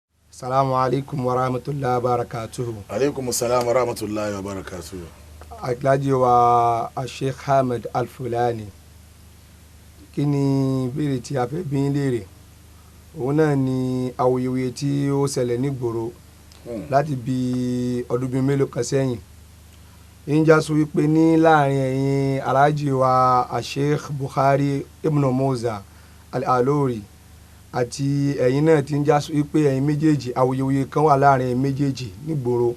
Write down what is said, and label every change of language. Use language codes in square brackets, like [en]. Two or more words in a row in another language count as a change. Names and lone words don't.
[ar] السلام عليكم ورحمة الله وبركاته. عليكم السلام ورحمة الله وبركاته. [yo] Akílájí wa Sheikh Ahmed Al-Fulani. Kí ni ìbéèrè tí a fẹ́ bi yín léèrè? Òun náà ni awuyewuye tí ó ṣẹlẹ̀ nígboro láti bí ọdún bíi mélòó kan sẹ́yìn. Ń já sọ wípé ní láàrin ẹ̀yin aláàjì wa Sheikh Buhari IBN Musa Al-Alori àti ẹ̀yin náà ti ń já sọ wípé ẹ̀yin méjèèjì awuyewuye kan wà láàrin ẹ̀yin méjèèjì nígboro.